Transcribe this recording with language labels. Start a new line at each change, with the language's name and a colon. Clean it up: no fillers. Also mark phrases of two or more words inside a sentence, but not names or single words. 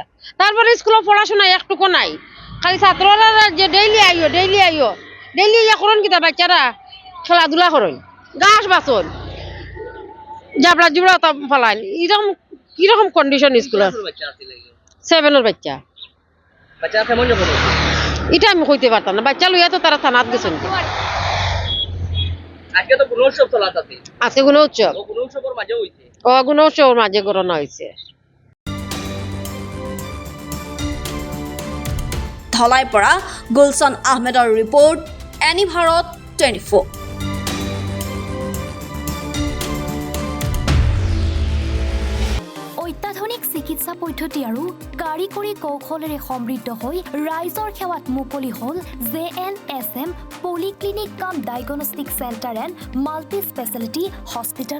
Sylheti: তারপরে স্কুলে পড়াশোনা একটুকু নাই, খালি ছাত্ররা যে ডেইলি আইও ইয়া করেন কিতা বাচ্চারা খেলাধুলা করেন গাছ বাসন জাবড়া জুবড়া ফলান কিরকম কন্ডিশন স্কুলের বাচ্চা আছে লাগে 7 বাচ্চা বাচ্চা কেমন যখন এটা আমি কইতে পারতাম না। বাচ্চা লইয়া তো তারা থানাত গেছেন। আজকে তো গুণোৎসব চলাতাছে আজকে কোনো উৎসব ও গুণোৎসবের মাঝে হইছে
Bangla: গুণোৎসবের মাঝে করোনা হয়েছে।
Assamese: ধলাই পৰা গুলশন আহমেদৰ ৰিপৰ্ট এনি ভাৰত 24। অত্যাধুনিক চিকিৎসা পদ্ধতি আৰু কাৰিকৰী কৌশলেৰে সমৃদ্ধ হৈ ৰাইজৰ সেৱাত মুকলি হ'ল JNSM পলিক্লিনিক কাম ডায়াগনষ্টিক চেণ্টাৰ এণ্ড মাল্টি স্পেচিয়েলিটি হস্পিটেল।